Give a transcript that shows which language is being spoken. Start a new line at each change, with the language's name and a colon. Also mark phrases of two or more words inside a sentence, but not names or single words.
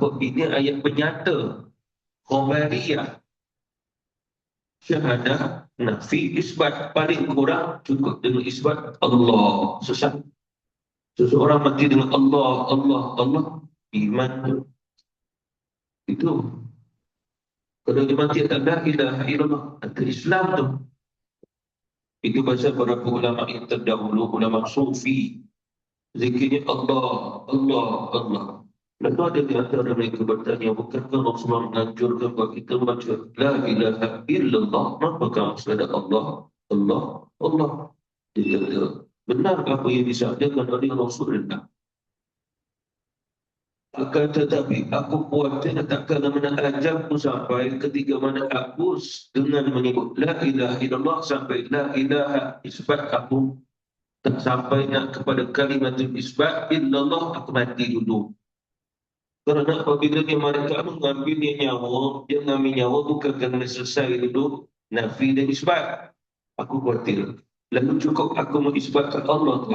Malay: Ini ayat penyata, khabariyah, syahadah, nafi, isbat. Paling kurang cukup dengan isbat Allah. Sesat. Seseorang mati dengan Allah, Allah, Allah, iman tu. Itu. Kalau dia mati tak
Arabic: la ilaha illallah,
Malay: ada Islam tu. Itu pasal para ulama yang terdahulu, ulama sufi. Zikirnya Allah, Allah, Allah. Lalu ada di antara mereka bertanya, bukankah Rasulullah menganjurkan buat kita baca
Arabic: La ilaha illallah,
Malay: maka maksud Allah, Allah, Allah. Dia kata, benar apa yang disabdakan oleh Rasulullah? Akan tetapi aku khawatir takkan mana ajalku sampai ketika mana aku dengan menyebut
Arabic: La ilaha illallah
Malay: sampai
Arabic: La ilaha
Malay: isbat aku tak sampai nak kepada kalimat isbat illallah, aku mati dulu. Kerana apabila dia mereka mengambilnya nyawa, dia mengambil nyawa bukan kerana selesai dulu nafi dan isbat. Aku khawatir. Lalu cukup aku mengisbatkan Allah Tuhan.